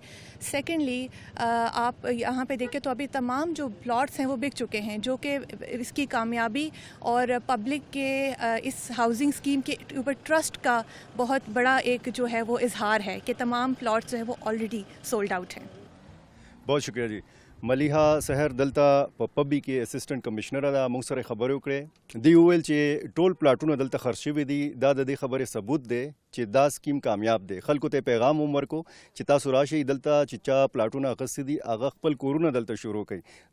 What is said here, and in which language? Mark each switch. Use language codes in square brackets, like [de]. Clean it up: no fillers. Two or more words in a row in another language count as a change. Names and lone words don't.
[ur] سیکنڈلی آپ یہاں پہ دیکھیں تو ابھی تمام جو پلاٹس ہیں وہ بک چکے ہیں، جو کہ اس کی کامیابی اور پبلک کے اس [en] housing scheme [ur] کے اوپر ٹرسٹ کا بہت بڑا ایک جو ہے وہ اظہار ہے کہ تمام پلاٹس جو ہیں وہ [en] already sold out [ur] ہیں. بہت شکریہ جی. [ps] ملیحہ سحر دلته په پبی کې [en] assistant commissioner [ps] ده، موږ سره خبرې وکړې. دی وویل چې ټول پلاټونه دلته خرڅ شوي دي. دا د دې خبرې ثبوت دی چې دا سکیم کامیاب دی. خلکو ته پیغام هم ورکو چې تاسو راشئ دلته چې چا پلاټونه اخیستي دي هغه خپل کورونه دلته شروع کړي.